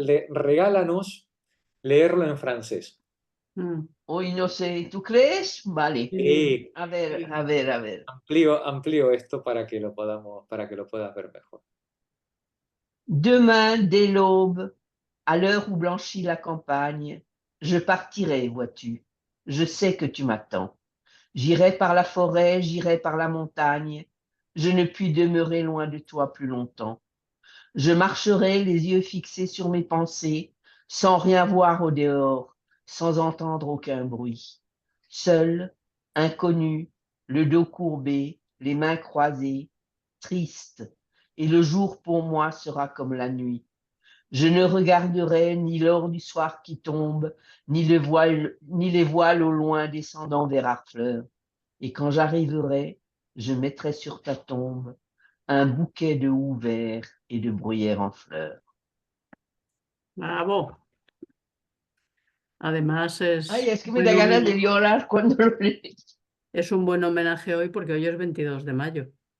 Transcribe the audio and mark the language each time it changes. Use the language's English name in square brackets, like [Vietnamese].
[Spanish] regálanos leerlo en francés. hoy no sé, ¿tú crees? Vale. Sí, A ver, a ver, a ver. amplío esto para que lo puedas ver mejor. [French] Demain, dès l'aube, à l'heure où blanchit la campagne, je partirai, vois-tu. Je sais que tu m'attends. J'irai par la forêt, j'irai par la montagne. Je ne puis demeurer loin de toi plus longtemps. Je marcherai les yeux fixés sur mes pensées, sans rien voir au dehors, sans entendre aucun bruit. Seul, inconnu, le dos courbé, les mains croisées, triste, et le jour pour moi sera comme la nuit. Je ne regarderai ni l'or du soir qui tombe, ni les voiles au loin descendant vers Harfleur. Et quand j'arriverai, je mettrai sur ta tombe un bouquet de houx verts et de bruyères en fleurs. [Spanish] Bravo. Además Ay, es que me da ganas de llorar cuando lo lees. es un buen homenaje hoy porque hoy es 22 de mayo.